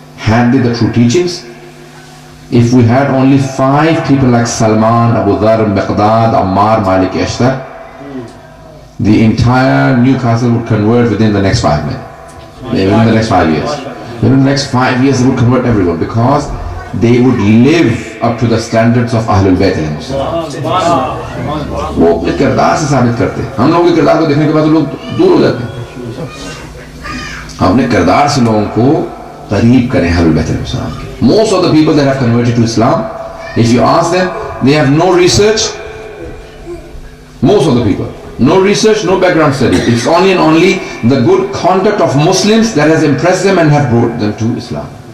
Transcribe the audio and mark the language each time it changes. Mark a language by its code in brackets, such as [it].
[en] had they the true teachings, if we had only 5 people like Salman, Abu Dhar, Miqdad, Ammar, Malik, Ashtar, the entire Newcastle would convert within the next 5 minutes. Within the next 5 years. Within the next 5 years, they would convert everyone because they would live up to the standards of Ahlul Bayt. [hi] वो अपने किरदार से साबित करते हैं. हम लोगों के किरदार को देखने के बाद लोग दूर हो जाते हैं. अपने किरदार से लोगों को करीब करें Ahlul Bayt के. [en] Most of the people that have converted to Islam, if you ask them, they have no research. Most of the people, no research, no background study. It's only and only the good conduct of Muslims that has impressed them and have brought them to Islam.